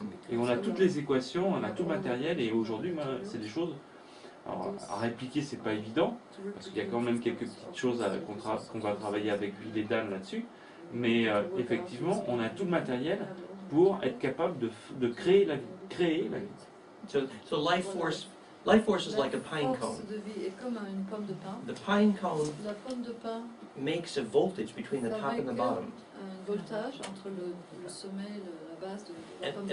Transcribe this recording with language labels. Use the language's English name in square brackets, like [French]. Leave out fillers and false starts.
[French] Et on a toutes les équations, on a tout le matériel, et aujourd'hui, c'est des choses. Alors, à répliquer, c'est pas évident, parce qu'il y a quand même quelques petites choses qu'on va travailler avec Bill et Dan là-dessus, mais effectivement, on a tout le matériel pour être capable de créer la vie. Créer la vie. [English] So life force is like a pine [French] La force [English] cone. [French] de vie est comme une pomme de pin. [English] The pine cone [French] La pomme de pin [English] makes a voltage between the top and the bottom. [French] un voltage entre le sommet et la base de la pomme de